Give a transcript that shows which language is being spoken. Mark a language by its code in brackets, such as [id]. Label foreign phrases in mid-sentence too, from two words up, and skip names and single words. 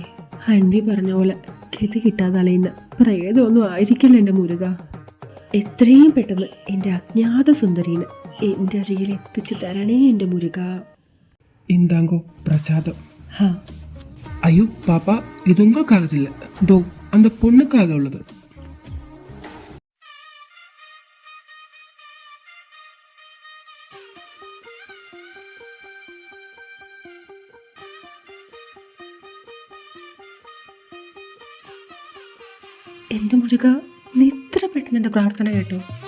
[ml] അന്റി പറഞ്ഞ പോലെ ഗതി കിട്ടാതെ അലയുന്ന പ്രേതമൊന്നും ആയിരിക്കില്ല എന്റെ മുരുക. എത്രയും പെട്ടെന്ന് എന്റെ അജ്ഞാത സുന്ദരീനെ എന്റെ അരികിൽ എത്തിച്ചു തരണേ എന്റെ മുരുക. എന്താങ്കോ പ്രസാദം? ഹാ, അയ്യോ പാപ്പ, ഇത് ഉങ്ങൾക്കാകത്തില്ല. ദോ [ta] அந்த பொண்ணுக்காக உள்ளது. [ml] എന്റെ മുരുക, നീ ഇത്ര പെട്ടെന്ന് എന്റെ പ്രാർത്ഥന കേട്ടോ?